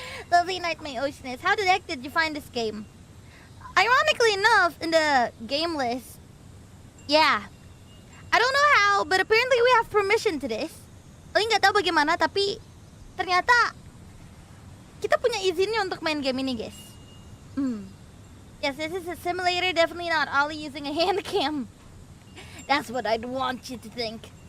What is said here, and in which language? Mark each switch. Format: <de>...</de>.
<en>Lovely night, my oceanist. How the heck did you find this game? Ironically enough, in the game list, yeah. I don't know how, but apparently we have permission to this.</en> <id>Oli nggak tahu bagaimana, tapi ternyata kita punya izinnya untuk main game ini, guys.</id> <en>Yes, this is a simulator, definitely not Ollie using a hand cam. That's what I'd want you to think.</en>